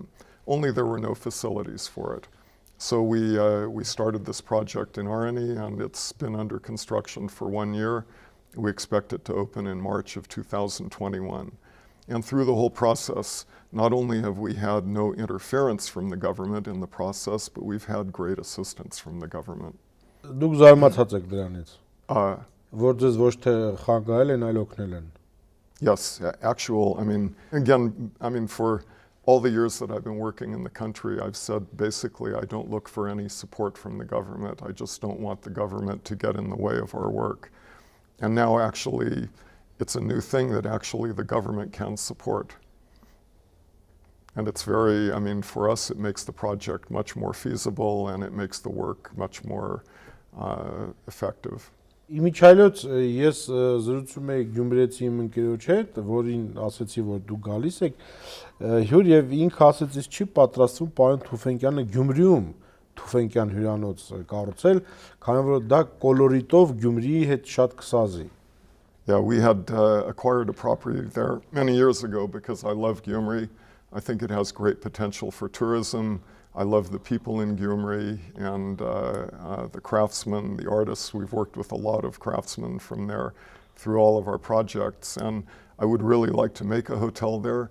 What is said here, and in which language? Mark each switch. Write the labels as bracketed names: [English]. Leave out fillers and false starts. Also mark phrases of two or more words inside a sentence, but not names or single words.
[English] Only there were no facilities for it. So we started this project in Arni, and it's been under construction for 1 year. We expect it to open in March of 2021. And through the whole process, not only have we had no interference from the government in the process, but we've had great assistance from the government. [Armenian] Դուք զարմացած եք դրանից։ Որ ձեզ ոչ թե խանգարել են, այլ օգնել են։ [English] Yes, for all the years that I've been working in the country, I've said basically I don't look for any support from the government. I just don't want the government to get in the way of our work. And now actually, it's a new thing that actually the government can support. And it's very, for us, it makes the project much more feasible and it makes the work much more effective. [Armenian] Իմիջայլոց ես զրուցում եի գյումրեցի իմ ընկերոջ հետ, որին ասեցի, որ դու գալիս եք, հյուր եւ ինքը ասեց, չի պատրաստվում պարոն Թուֆենկյանը Գյումրիում Թուֆենկյան հյուրանոց կառուցել, քանի որ դա կոլորիտով Գյումրիի հետ շատ կսազի։ [English] Yeah, we had acquired a property there many years ago because I love Gyumri. I think it has great potential for tourism. I love the people in Gyumri and the craftsmen, the artists. We've worked with a lot of craftsmen from there through all of our projects, and I would really like to make a hotel there.